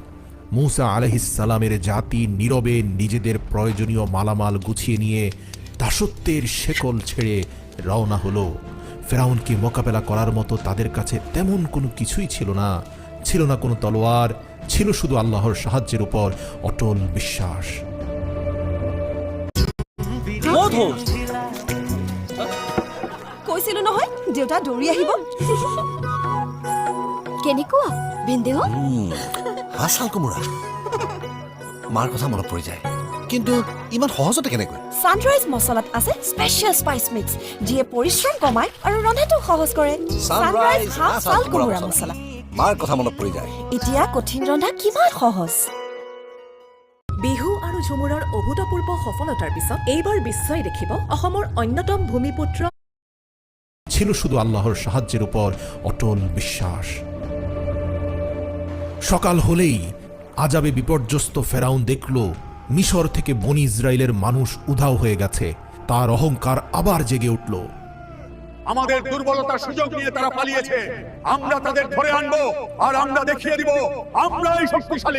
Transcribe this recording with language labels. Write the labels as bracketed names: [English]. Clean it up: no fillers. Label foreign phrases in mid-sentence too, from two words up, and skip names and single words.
[Bangla] মুসা আলাইহিসসালামের জাতি নীরবে নিজেদের প্রয়োজনীয় মালামাল গুছিয়ে নিয়ে দাসত্বের শেকল ছেড়ে রওনা হলো। ফেরাউনকে মোকাবেলা করার মতো তাদের কাছে তেমন কোনো কিছুই ছিল না। ছিল না কোনো তলোয়ার, ছিল শুধু আল্লাহর সাহায্যের উপর অটল বিশ্বাস। [Assamese] কৈছিলো নহয় দেউতা দৌৰি আহিব। কেনেকুৱা ভিনদেউ? হাসাল কোমোৰা, মাৰ কথা মনত পৰি যায়, কিন্তু ইমান সহজতে কেনেকৈ? সানৰাইজ মছলাত আছে [English] special spice mix, [Assamese] যিয়ে পৰিশ্ৰম কমায় আৰু ৰন্ধাটো সহজ কৰে। সানৰাইজ হাঁহ কোমোৰা মছলা। মাৰ কথা মনত পৰি যায়। এতিয়া কঠিন ৰন্ধা কিমান সহজ। বিহু আৰু ঝুমুৰৰ অভূতপূৰ্ব সফলতাৰ পিছত এইবাৰ বিশ্বই দেখিব অসমৰ অন্যতম ভূমিপুত্ৰ। [Bangla] ছিল শুধু আল্লাহর সাহায্যের উপর অটল বিশ্বাস। সকাল হলেই আযাবে বিপর্যস্ত ফেরাউন দেখল মিশর থেকে বনি ইসরায়েলের মানুষ উধাও হয়ে গেছে। তার অহংকার আবার জেগে উঠল। আমাদের দুর্বলতার সুযোগ নিয়ে তারা পালিয়েছে, আমরা তাদের ধরে আনবো আর আমরা দেখিয়ে দিব আমরাই শক্তিশালী।